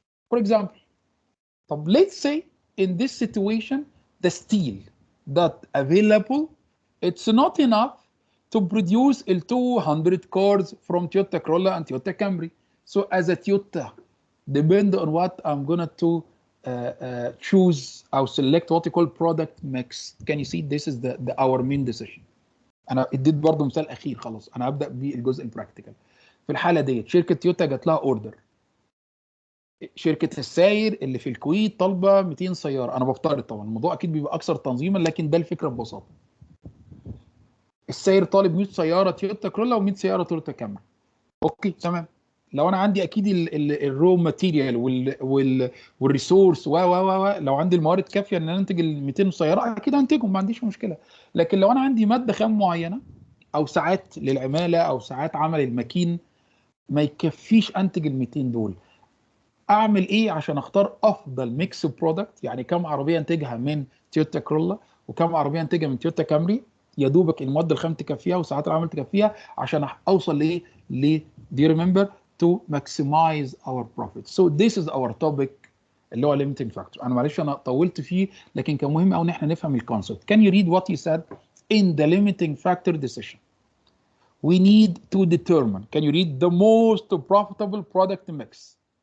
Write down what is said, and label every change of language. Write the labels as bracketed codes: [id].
[en] For example, طب let's say in this situation, the steel that available, it's not enough to produce 200 cars from Toyota Corolla and Toyota Camry. So as a Toyota, depend on what I'm gonna to choose or select what you call product mix. Can you see this is our main decision. [ar] انا اديت برضو مثال اخير، خلاص انا هبدا بالجزء البراكتيكال. في الحاله ديت شركه تويوتا جات لها اوردر، شركه الساير اللي في الكويت طالبه 200 سياره، انا بفترض طبعا الموضوع اكيد بيبقى اكثر تنظيما لكن ده الفكره ببساطه. الساير طالب 100 سياره تويوتا كرولا و100 سياره تويوتا كامري. اوكي تمام. لو انا عندي اكيد الرو ماتيريال والريسورس لو عندي الموارد كافيه ان انا انتج ال 200 سياره اكيد هنتجهم، ما عنديش مشكله. لكن لو انا عندي ماده خام معينه او ساعات للعماله او ساعات عمل الماكين ما يكفيش انتج ال 200 دول، اعمل ايه عشان اختار افضل ميكس برودكت؟ يعني كم عربيه انتجها من تويوتا كرولا وكم عربيه انتجها من تويوتا كامري، يا دوبك المواد الخام تكفيها وساعات العمل تكفيها عشان اوصل لايه؟ [en] do you remember to maximize our profit. So this is our topic اللي هو limiting factor. [ar] انا معلش انا طولت فيه لكن كان مهم قوي ان احنا نفهم الكونسبت. [en] Can you read what he said in the limiting factor decision? We need to determine, can you read, the most profitable product mix.